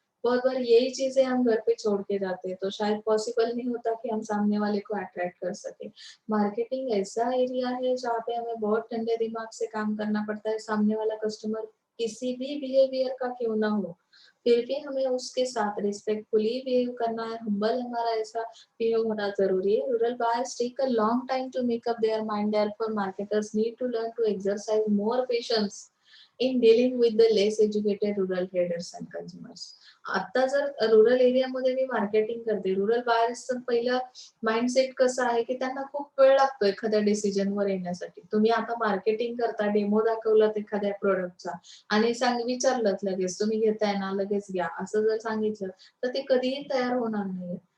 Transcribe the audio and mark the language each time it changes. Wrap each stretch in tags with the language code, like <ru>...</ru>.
<hi>बहुत बार यही चीजें हम घर पे छोड़ के जाते हैं तो शायद पॉसिबल नहीं होता कि हम सामने वाले को अट्रैक्ट कर सके। मार्केटिंग ऐसा एरिया है जहाँ पे हमें बहुत ठंडे दिमाग से काम करना पड़ता है। सामने वाला कस्टमर किसी भी बिहेवियर का क्यों ना हो, फिर भी हमें उसके साथ रिस्पेक्टफुली बिहेव करना है, हम्बल हमारा ऐसा बिहेव होना जरूरी है।</hi> <en>Rural buyers take a long time to make up their mind. Therefore, marketers need to learn to exercise more patience in dealing with the less educated rural traders and consumers.</en> <mr>आता जर rural एरियामध्ये मी marketing करते, rural बायर्सचं पहिलं mindset कसं आहे की त्यांना खूप वेळ लागतो एखाद्या डिसिजनवर येण्यासाठी. तुम्ही आता मार्केटिंग करता, डेमो दाखवलात एखाद्या प्रोडक्टचा आणि विचारलंत लगेच तुम्ही घेताय ना लगेच घ्या असं जर सांगितलं तर ते कधीही तयार होणार नाही।</mr>